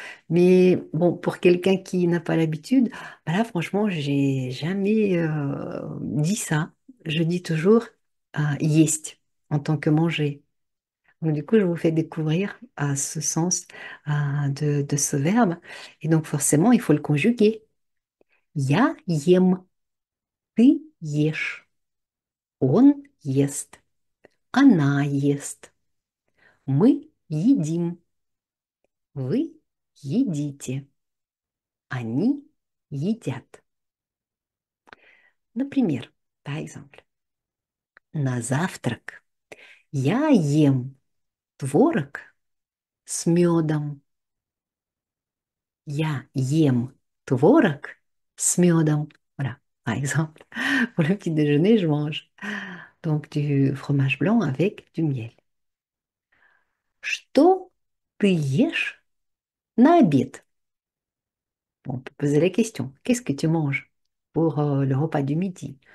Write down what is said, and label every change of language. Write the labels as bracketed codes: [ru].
[fr] Mais bon, pour quelqu'un qui n'a pas l'habitude, là franchement, j'ai jamais dit ça. Je dis toujours есть en tant que manger. Donc, du coup, je vous fais découvrir ce sens de ce verbe. Et donc, forcément, il faut le conjuguer. [ru] Я ем, ты ешь, он ест, она ест, мы едим, вы едите, они едят. Например, [fr] par exemple, [ru] на завтрак я ем творог с медом. Я ем творог с медом. [fr] Voilà, par exemple, pour le petit déjeuner, je mange donc du fromage blanc avec du miel. [ru] Что ты ешь на обед? [fr] Bon, on peut poser la question. Qu'est-ce que tu manges pour le repas du midi?